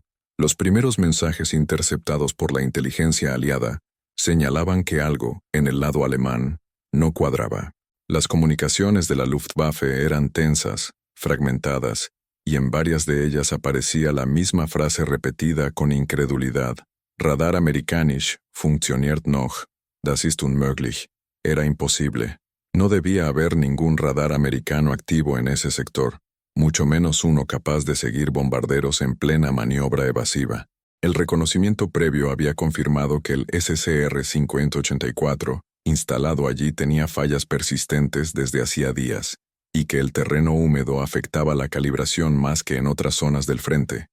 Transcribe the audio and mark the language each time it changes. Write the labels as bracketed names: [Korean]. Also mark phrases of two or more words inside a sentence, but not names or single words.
[Spanish] Los primeros mensajes interceptados por la inteligencia aliada señalaban que algo, en el lado alemán, no cuadraba. Las comunicaciones de la Luftwaffe eran tensas, fragmentadas, y en varias de ellas aparecía la misma frase repetida con incredulidad: [German] «Radar amerikanisch funktioniert noch, das ist unmöglich». [Spanish] Era imposible. No debía haber ningún radar americano activo en ese sector, mucho menos uno capaz de seguir bombarderos en plena maniobra evasiva. El reconocimiento previo había confirmado que el SCR-584, instalado allí, tenía fallas persistentes desde hacía días, y que el terreno húmedo afectaba la calibración más que en otras zonas del frente.